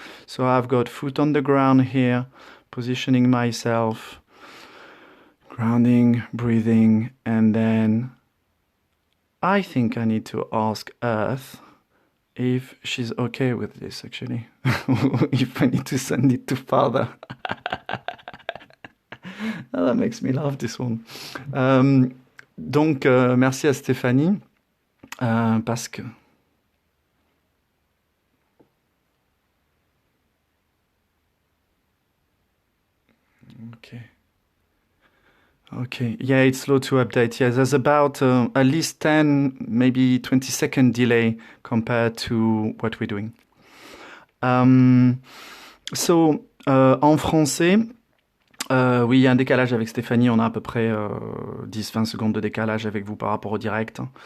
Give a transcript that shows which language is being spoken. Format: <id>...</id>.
<en>So I've got foot on the ground here, positioning myself, grounding, breathing, and then I think I need to ask Earth if she's okay with this, actually. If I need to send it to Father. Ah, that makes me laugh, this one.</en> <fr>Donc, merci à Stéphanie, parce que...</fr> <en>Okay. Okay, yeah, it's slow to update. Yeah, there's about at least 10, maybe 20-second delay compared to what we're doing.</en> <fr>En français, oui, il y a un décalage avec Stéphanie. On a à peu près 10-20 secondes de décalage avec vous par rapport au direct.</fr>